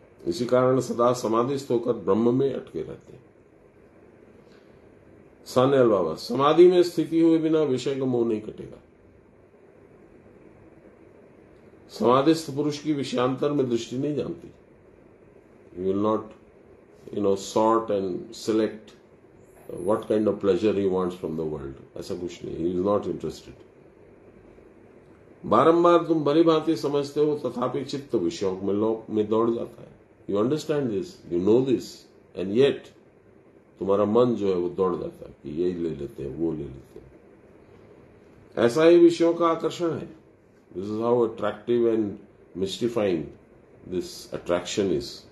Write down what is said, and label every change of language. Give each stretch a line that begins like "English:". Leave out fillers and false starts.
Hindi: इसी कारण सदा समाधिस्थ होकर ब्रह्म में अटके रहते। सान्याल बाबा, समाधि में स्थिति हुए बिना विषय का मोह नहीं कटेगा। समाधिस्थ पुरुष की विषयांतर में दृष्टि नहीं जानती।
English: You will not sort and select what kind of pleasure he wants from the world.
Hindi: ऐसा कुछ नहीं,
English: he is not interested.
Hindi: बारंबार तुम भली भांति समझते हो तथापि चित्त विषयों में दौड़ जाता है।
English: you understand this, you know this, and yet
Hindi: तुम्हारा मन जो है वो दौड़ जाता है कि यही ले लेते हैं, वो ले लेते हैं। ऐसा ही विषयों का आकर्षण है।
English: This is how attractive and mystifying this attraction is.